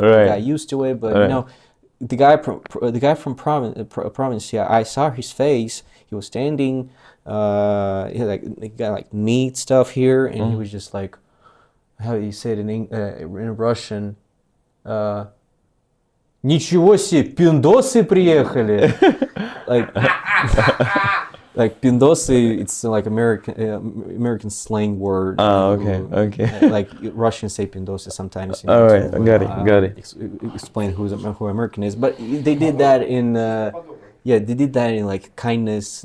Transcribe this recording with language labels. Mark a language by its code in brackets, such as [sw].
[en] We got used to it, but the guy from province. Yeah, I saw his face. He was standing. He got like meat stuff here, and he was just like, how he said in Russian. [ru] Ничего себе, пиндосы приехали. [en] Like pindosy, it's like American slang word. Okay. Like Russians say pindosy sometimes. All right, got it. Explain who American is, but they did that in they did that in like kindness.